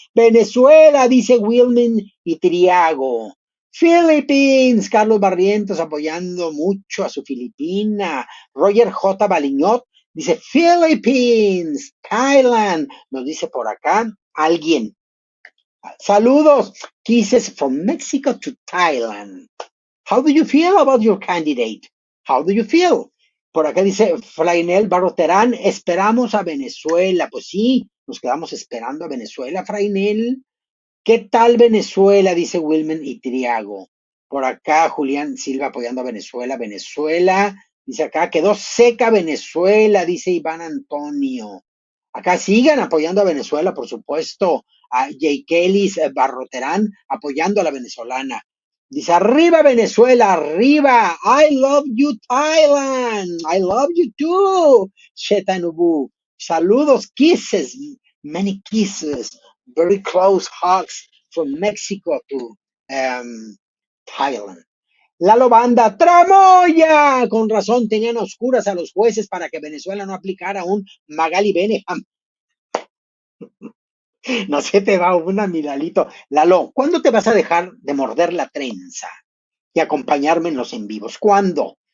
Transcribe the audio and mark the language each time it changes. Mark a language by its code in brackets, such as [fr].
[es] Venezuela, dice Wilman y Triago. Philippines, Carlos Barrientos apoyando mucho a su Filipina. Roger J. Baliñot dice Philippines, Thailand. Nos dice por acá alguien. Saludos. [en] Kisses from Mexico to Thailand. How do you feel about your candidate? How do you feel? [es] Por acá dice Frainel Barroterán, esperamos a Venezuela. Pues sí, nos quedamos esperando a Venezuela, Frainel. ¿Qué tal Venezuela? Dice Wilman y Triago. Por acá Julián Silva apoyando a Venezuela. Venezuela, dice acá, quedó seca Venezuela, dice Iván Antonio. Acá sigan apoyando a Venezuela, por supuesto. A Jay Kelly Barroterán apoyando a la venezolana. Dice, arriba Venezuela, arriba. [en] I love you, Thailand. I love you too. Shetanubu. [es] Saludos, [en] kisses, many kisses. Very close hugs from Mexico to Thailand. [es] Lalo Banda, ¡Tramoya! Con razón, tenían oscuras a los jueces para que Venezuela no aplicara un Magali Beneham. No se te va una, Milalito. Lalo, ¿cuándo te vas a dejar de morder la trenza y acompañarme en los en vivos? ¿Cuándo?